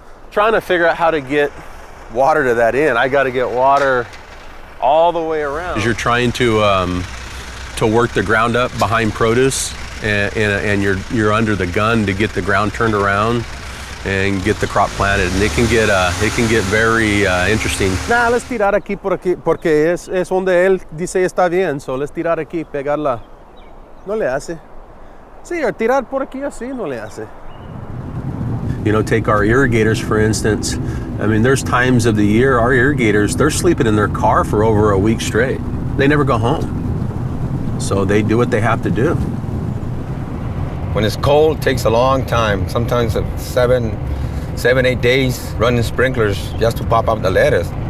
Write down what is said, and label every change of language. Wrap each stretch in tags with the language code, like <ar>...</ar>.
<en>Trying to figure out how to get water to that end. I got to get water all the way around. You're trying to work the ground up behind produce, and you're under the gun to get the ground turned around and get the crop planted, and it can get very interesting. Nah, let's</en> <es>tirar aquí porque es donde él dice está bien.</es> <en>So let's</en> <es>tirar aquí, pegarla. No le hace. Sí, tirar por aquí así no le hace.</es> <en>You know, take our irrigators, for instance. I mean, there's times of the year our irrigators, they're sleeping in their car for over a week straight. They never go home. So they do what they have to do. When it's cold, it takes a long time. Sometimes 7, 8 days running sprinklers just to pop up the lettuce.</en>